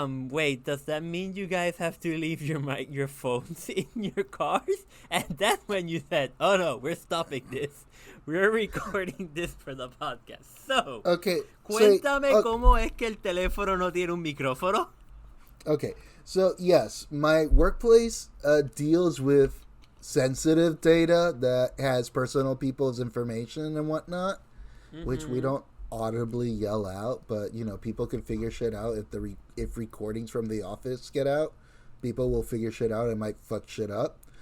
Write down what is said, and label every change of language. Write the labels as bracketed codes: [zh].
[en] Wait, does that mean you guys have to leave your phones in your cars? And that's when you said, oh no, we're stopping this. We're recording this for the podcast. So, okay, [es] cuéntame cómo es que el teléfono no tiene un micrófono. [en] Okay, so yes, my workplace deals with sensitive data that has personal people's information and whatnot, which we don't audibly yell out, but people can figure shit out. If recordings from the office get out, people will figure shit out and might fuck shit up.